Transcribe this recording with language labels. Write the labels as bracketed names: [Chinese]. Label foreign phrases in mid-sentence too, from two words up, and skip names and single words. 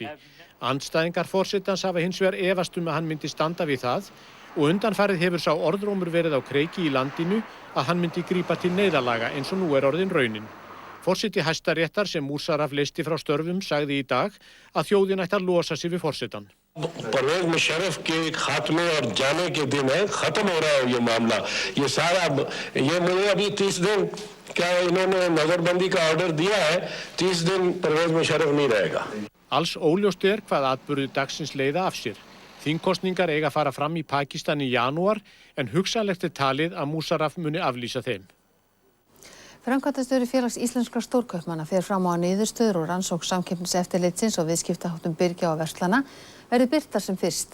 [Icelandic] Andstæðingar forsetans hafa hins vegar efast að hann myndi standa við það og undanfarið hefur sá orðrómur verið á kreiki í landinu að hann myndi grípa til neyðarlaga eins og nú orðin raunin. Forseti Hæstaréttar sem Musharraf leysti frá störfum sagði í dag að þjóðin ætti að losa sig við forsetan. [Urdu] پرویز مشرف کے خاتمے اور جانے کے دن ہے، ختم ہو رہا ہے یہ معاملہ. یہ سارا یہ مجھے ابھی 30 دن کیا انہوں نے نظربندی کا آرڈر دیا ہے، 30 دن پرویز مشرف نہیں رہے گا. [Icelandic] Alls óljóst hvað atburðir dagsins leiða af sér. Þingkosningar eiga að fara fram í Pakistan í janúar en hugsanlegt talið að Musharraf muni aflýsa þeim. Framkvæmdastjóri Félags íslenskra stórkaupmanna fer fram á að niðurstöður og rannsókn Samkeppniseftirlitsins og viðskiptaháttum birgja og verslana verði birtar sem fyrst.